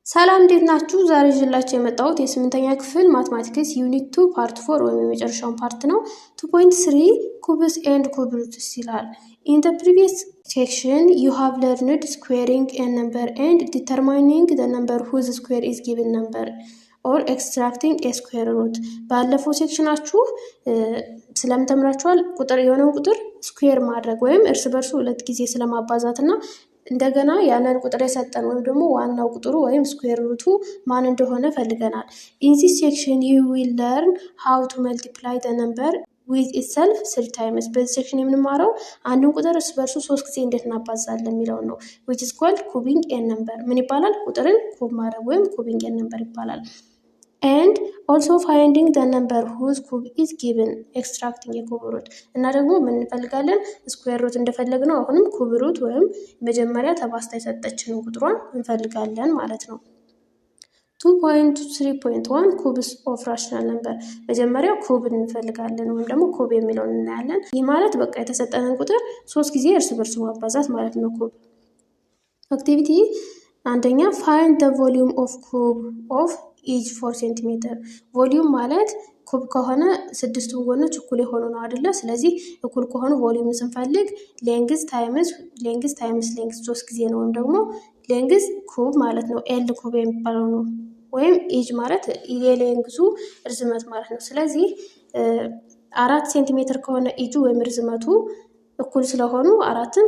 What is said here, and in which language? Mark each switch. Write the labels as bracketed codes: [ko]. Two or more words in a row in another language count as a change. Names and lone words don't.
[am] ሰላም እንዴት ናችሁ? ዛሬ ይዤላችሁ የመጣሁት የስምንተኛ ክፍል ማትማቲክስ ዩኒት 2 ፓርት 4 ወይም የመጨረሻውን ፓርት ነው። 2.3 [en] cubes and cube roots [am] ይላል። [en] In the previous section you have learned squaring a number and determining the number whose square is given number or extracting a square root። [am] ባለፈው ሴክሽናችሁ ስለምተምራችኋል የሆነውን ቁጥር ስኩዌር ማድረግ ወይም እርስ በርሱ ሁለት ጊዜ ስለማባዛትና እንደገና ያንን ቁጥር የሰጠን ወይም ደግሞ ዋናው ቁጥሩ ወይም [en] square root [am] ማን እንደሆነ ፈልገናል። [en] In this section you will learn how to multiply the number with itself 3 times። [am] በዚህ ሴክሽን የምንማረው አንዱን ቁጥር እርስ በርሱ 3 ጊዜ እንዴት እናባዛለን የሚለው ነው። [en] which is called cubing a number። [am] ምን ይባላል? ቁጥርን ኩብ ማድረግ ወይም [en] cubing a number [am] ይባላል። [en] and also finding the number whose cube is given extracting a cube root። [am] እና ደግሞ ምን እንፈልጋለን? [en] square root [am] እንደፈለግነው አሁንም [en] cube root [am] ወይም መጀመሪያ ተባስታ የሰጠችንን ቁጥሯን እንፈልጋለን ማለት ነው። 2.3.1 [en] cubes of rational number። [am] መጀመሪያ ኩብ እንፈልጋለን ወይም ደግሞ ኩብ የሚለውን እናያለን። ይህ ማለት በቃ የተሰጠንን ቁጥር 3 ጊዜ እርስ በርሱ ማባዛት ማለት ነው ኩብ። አክቲቪቲ አንደኛ [en] find the volume of cube of each [am] 4 ሴንቲሜትር። ቮሊዩም ማለት ኩብ ከሆነ ስድስቱን ጎኖች እኩል የሆኑ ነው አይደለ? ስለዚህ እኩል ከሆኑ ቮሊዩም ስንፈልግ [en] length times length [am] 3 ጊዜ ነው ወይም ደግሞ [en] length cube [am] ማለት ነው። [en] L cube [am] የሚባለው ነው። ወይም ኤጅ ማለት የሌንግዙ ርዝመት ማለት ነው። ስለዚህ 4 ሴንቲሜትር ከሆነ ኤጁ ወይም ርዝመቱ እኩል ስለሆኑ 4ን